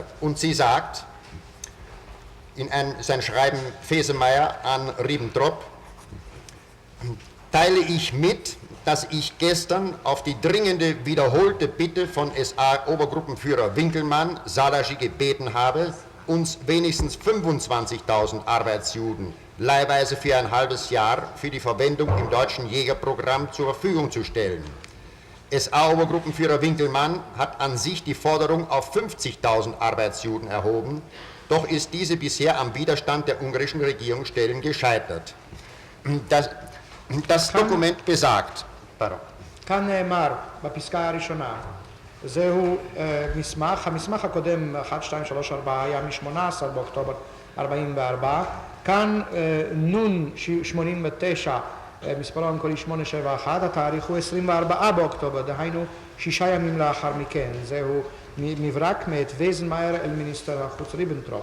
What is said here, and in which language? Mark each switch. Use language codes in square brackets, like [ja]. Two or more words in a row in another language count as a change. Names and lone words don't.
[de] Und sie sagt, in sein Schreiben Fesemeyer an Ribbentrop, teile ich mit, dass ich gestern auf die dringende wiederholte Bitte von SA-Obergruppenführer Winkelmann Salaschi gebeten habe, uns wenigstens 25.000 Arbeitsjuden leihweise für ein halbes Jahr für die Verwendung im deutschen Jägerprogramm zur Verfügung zu stellen. SA-Obergruppenführer Winkelmann hat an sich die Forderung auf 50.000 Arbeitsjuden erhoben, doch ist diese bisher am Widerstand der ungarischen Regierungsstellen gescheitert. Das Dokument besagt, [he] כאן נאמר בפסקה הראשונה, זהו מסמך, המסמך הקודם 1, 2, 3, 4 היה מ-18 באוקטובר 44, כאן נון 89, מספרו המקורי 871, התאריך הוא 24 באוקטובר, דהיינו 6 ימים לאחר מכן, זהו מברק מאת וייזנמאייר אל מיניסטר החוץ ריבנטרופ.